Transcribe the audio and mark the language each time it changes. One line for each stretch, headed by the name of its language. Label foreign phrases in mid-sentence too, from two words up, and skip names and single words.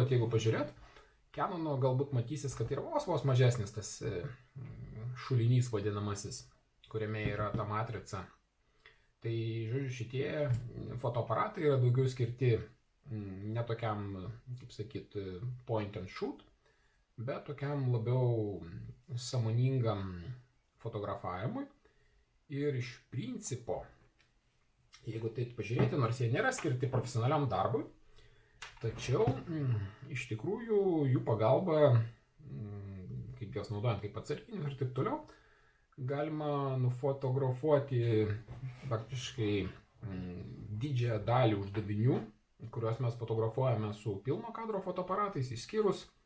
Lithuanian: Jeigu pažiūrėt, Canono galbūt matysis, kad yra vos mažesnis tas šulinys vadinamasis, kuriame yra ta matrica. Tai, žodžiu, šitie fotoaparatai yra daugiau skirti ne tokiam, kaip sakyt,
English: point and shoot,
Lithuanian: bet tokiam labiau sąmoningam fotografavimui. Ir iš principo, jeigu taip pažiūrėti, nors jie nėra skirti profesionaliam darbui, tačiau iš tikrųjų jų pagalba, kaip jos naudojant kaip atsarginius ir taip toliau, galima nufotografuoti praktiškai didžiąją dalį uždavinių, kuriuos mes fotografuojame su pilno kadro fotoaparatais, išskyrus